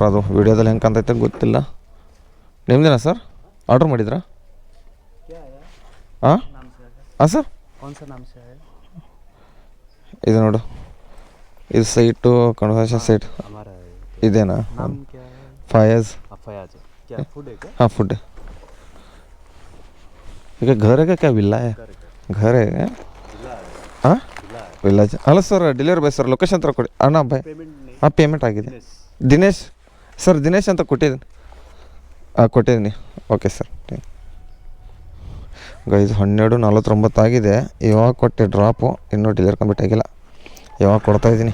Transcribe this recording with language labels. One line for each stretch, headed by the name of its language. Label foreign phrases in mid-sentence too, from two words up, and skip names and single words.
Kannada: ಅದು ವೀಡಿಯೋದಲ್ಲಿ ಹೆಂಗೆ ಕಾಣ್ತೈತೆ ಗೊತ್ತಿಲ್ಲ. ನಿಮ್ದೇನಾ ಸರ್? ಆರ್ಡ್ರ್ ಮಾಡಿದ್ರಾ? ಹಾಂ ಸರ್. ಇದು ನೋಡು, ಇದು
English: site conversion site
Kannada: ಇದೇನಾ? ಫಯಾಜ್.
Hindi: हाँ फूड है. घर है क्या विला है? घर है.
Kannada: हाँ ವಿಲ್ಲ. ಅಲ್ಲ ಸರ್,
English: delivery boy
Kannada: ಸರ್. ಲೊಕೇಶನ್ ಥರ ಕೊಡಿ ಅಣ್ಣ ಬಾಯ್. ಹಾಂ ಪೇಮೆಂಟ್ ಆಗಿದೆ. ದಿನೇಶ್ ಸರ್, ದಿನೇಶ್ ಅಂತ ಕೊಟ್ಟಿದ್ದೀನಿ. ಕೊಟ್ಟಿದ್ದೀನಿ.
English: okay sir.
Kannada: ಗೈಸ್ 12:49 ಆಗಿದೆ. ಇವಾಗ ಕೊಟ್ಟೆ ಡ್ರಾಪು. ಇನ್ನೂ
English: delivery complete
Kannada: ಆಗಿಲ್ಲ. ಯಾವಾಗ ಕೊಡ್ತಾಯಿದ್ದೀನಿ.